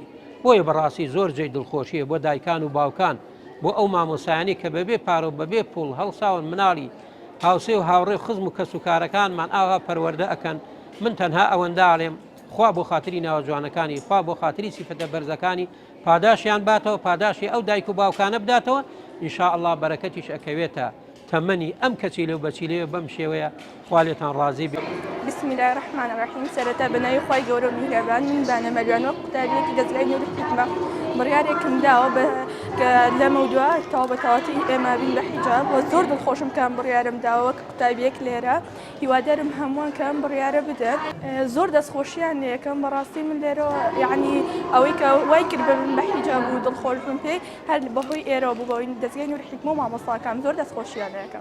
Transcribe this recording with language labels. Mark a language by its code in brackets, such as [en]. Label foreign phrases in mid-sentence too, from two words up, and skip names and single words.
[ckb] بۆیە بەڕاستی زۆر جێی دڵخۆشیە بۆ دایکان و باوکان بۆ ئەو مامۆسایانی کە بەبێ پارە و بەبێ پوڵ هەڵساون مناڵی هاوسێ و هاوڕێ و خزم و کەسوکارەکانمان ئاوا پەروەردە ئەکەن. من تەنها ئەوەندە ئاڵێم خوا بۆ خاتری ناوە جوانەکانی، خوا بۆ خاتری سیفەتە بەرزەکانی پاداشیان باتەوە، پاداشی ئەو دایک و باوکانە بداتەوە، [ar] ئینشاء الله [ckb] بەرەکەتیش ئەکەوێتە تەمەنی ئەم کەچی لەو بەچی لێ بەم شێوەیە خوا لێتان ڕازی بێت. [ar] بسم الله الرحمن الرحیم. [ckb] سەرەتا بەناوی خوای گەورە و میهرەبان من بانە مەلوان وەک قوتابیەکی دەستگای نوور حیکمە بڕیارێکم داوە کە لە مەودووە تاوا بەتەواتی ئێمە بین بە حیجاب و زۆر دڵخۆشم کە ئەم بڕیارم داوە وەک قوتابیەک لێرە هیوادارم هەمووان کە ئەم بڕیارە بدەن. زۆر دەستخۆشییان لێکم بەڕاستی من لێرەوە یعنی ئەوەی کە وای کرد ببن بە حیجاب و دڵخۆشم پێی هەر بەهۆی ئێرە بووبەوەی دەستگای نوور حیکمە و مامۆستاکان زۆر دەستخۆشییان لێکم.